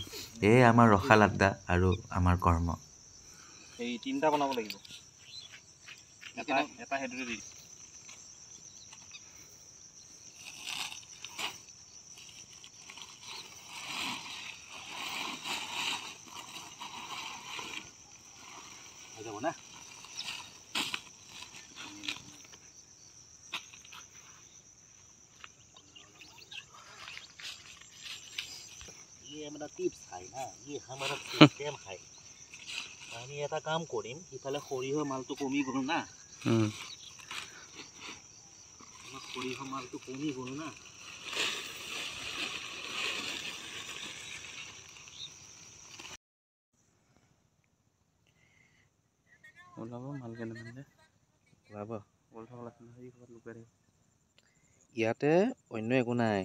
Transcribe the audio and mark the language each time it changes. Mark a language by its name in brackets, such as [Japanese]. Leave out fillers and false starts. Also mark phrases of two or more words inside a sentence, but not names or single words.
[Assamese] এয়ে আমাৰ ৰসাল আড্ডা আৰু আমাৰ কৰ্ম। এই 3টা বনাব লাগিব, এটা হেতুৰে দি হৈ যাব না। [Hindi] ये हमारा टिप्स है ना, ये हमारा सिस्टम है। [Assamese] আমি এটা কাম কৰিম, ইফালে সৰিয়হ মালটো কমি গ'ল না, সৰিয়হ মালটো কমি গ'ল না। ওলাব মাল কেনেকৈ ওলাব, ইয়াতে অন্য একো নাই।